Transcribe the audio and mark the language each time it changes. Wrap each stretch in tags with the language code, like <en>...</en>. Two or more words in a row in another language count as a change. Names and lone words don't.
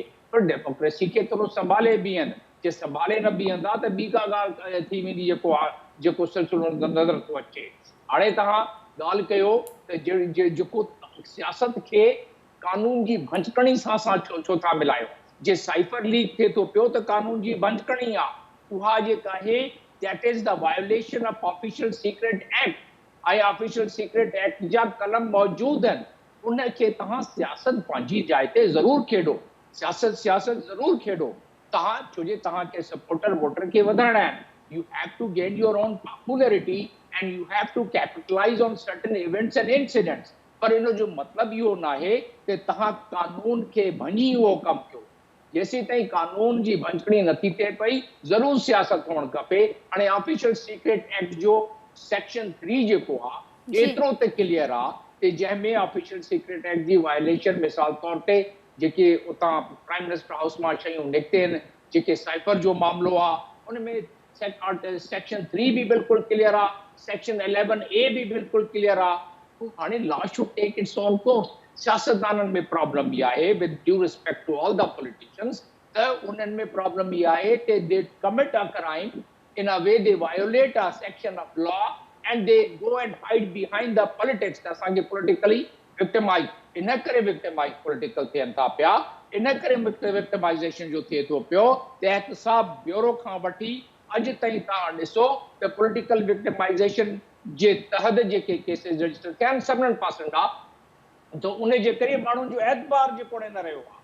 <sd>पर डेमोक्रेसी खे थोरो संभाले बीहनि. जे संभाले न बीहंदा त ॿी का ॻाल्हि थी वेंदी जेको सिलसिलो नज़र थो अचे. हाणे तव्हां ॻाल्हि कयो त जेको सियासत खे कानून जी भंजकणी सां छो था मिलायो. जे साइफर लीक थिए थो पियो त कानून जी भंजकणी आहे. उहा जेका आहे</sd> <en>that is the violation of official secret act.</en> <sd>ऐं ऑफिशियल सीक्रेट एक्ट जा कलम मौजूद आहिनि. उनखे तव्हां सियासत पंहिंजी जाइ ते ज़रूरु खेॾो, सियासत ज़रूरु खेॾो तव्हां, छो जे तव्हांखे</sd> <en>supporter voter</en> <sd>खे वधाइणा आहिनि.</sd> <en>You have to get your own popularity and you have to capitalize on certain events and incidents.</en> <sd>पर इन जो मतलब इहो न आहे कि तव्हां कानून खे भञी उहो कमु कयो. जेसीं ताईं कानून जी भञकड़ी नथी थिए पई, ज़रूरु सियासत हुअणु खपे. हाणे ऑफिशियल सीक्रेट एक्ट जो सेक्शन 3 जेको आहे एतिरो त क्लियर आहे कि जंहिंमें ऑफिशियल सीक्रेट एक्ट जी वायलेशन मिसाल तौर ते जेके उतां प्राइम मिनिस्टर हाउस मां शयूं निकिते आहिनि, जेके साइफर जो मामलो आहे, उन में सेक्शन 3 भी बिल्कुल क्लियर आ, सेक्शन 11A भी बिल्कुल क्लियर आ.</sd> <en>हाणे law should take its own course.</en> <sd>सियासतदाननि में प्रॉब्लम इहा आहे,</sd> <en>with due respect to all the politicians,</en> <sd>त उन्हनि में प्रॉब्लम इहा आहे कि</sd> <en>they commit a crime in a way they violate a section of law and they go and hide behind the politics.</en> <sd>त असांखे</sd> <en>politically victimize,</en> <sd>इन करे</sd> <en>victimize political</en> <sd>थियनि था पिया, इन करे victimization जो थिए थो पियो. त एहतसाब ब्यूरो खां वठी अॼु ताईं तव्हां ॾिसो त</sd> <en>political victimization</en> <sd>जे तहत जेके केसेस रजिस्टर थिया आहिनि सभिनीनि पासनि खां, त उन जे करे माण्हुनि जो एतबार जेको न रहियो आहे.</sd>